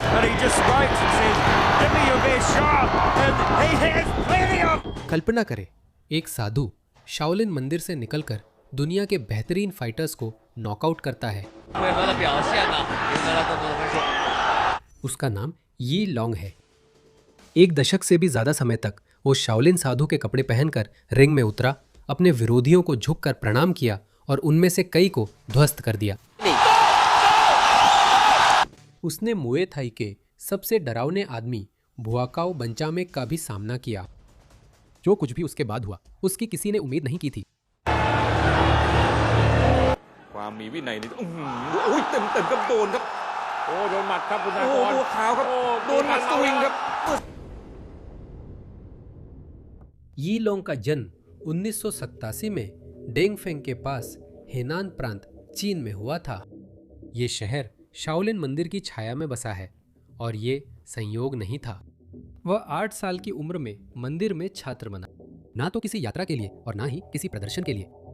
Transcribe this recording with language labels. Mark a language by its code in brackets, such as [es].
[en] he just writes and says, "Give me your best shot," and he has plenty of. [hi] कल्पना करें, एक साधु Shaolin मंदिर से निकलकर दुनिया के बेहतरीन फाइटर्स को नॉकआउट करता है। उसका नाम यी लोंग है। एक दशक से भी ज्यादा समय तक वो शाओलिन साधु के कपड़े पहनकर रिंग में उतरा, अपने विरोधियों को झुककर प्रणाम किया और उनमें से कई को ध्वस्त कर दिया। उसने मुए थाई के सबसे डरावने आदमी बुआकाओ बंचामेक का भी सामना किया। जो कुछ भी उसके बाद हुआ, उसकी किसी ने उम्मीद नहीं की थी। [th] ความมีวินัยนี่อุ้ยเต็มครับโดนครับโอ้โดนหมัดครับคุณธนากรตัวขาวครับโดนหมัดสวิงครับ [hi] यी लोंग का जन्म 1987 में डेंगफेंग के पास हेनान प्रांत चीन में हुआ था। ये शहर शाओलिन मंदिर की छाया में बसा है और ये संयोग नहीं था। वह 8 साल की उम्र में मंदिर में छात्र बना, ना तो किसी यात्रा के लिए और ना ही किसी प्रदर्शन के लिए।